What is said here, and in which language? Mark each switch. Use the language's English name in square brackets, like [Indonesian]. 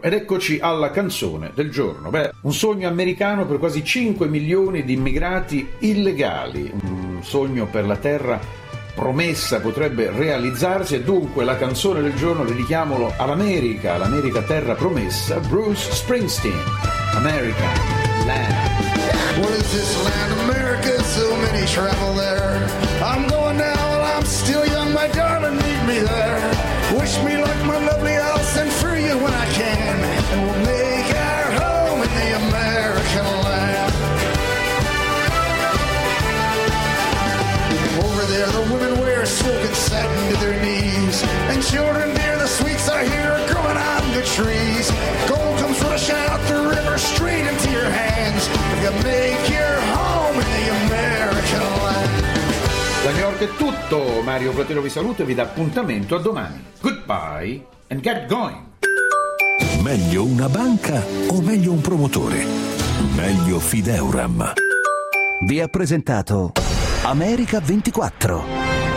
[Italian] Ed eccoci alla canzone del giorno. Beh, un sogno americano per quasi 5 milioni di immigrati illegali. Un sogno per la terra promessa potrebbe realizzarsi, e dunque la canzone del giorno, dedichiamolo all'America, all'America terra promessa, Bruce Springsteen, America, Land. [English] What is this land, America? So many travel there. I'm going now while I'm still young, my darling, meet me there. Wish me luck, my lovely, I'll send for you when I can. And we'll make our home in the American land. Over there, the women wear silk and satin to their knees. And children dear, the sweets I hear are growing on the trees. Gold comes rushing out the river straight into your hands. Make your home in the American land. [Italian] Da New York è tutto, Mario Platero vi saluta e vi dà appuntamento a domani. [English] Goodbye and get going. [Italian] Meglio una banca o meglio un promotore? Meglio Fideuram. Vi ha presentato America 24.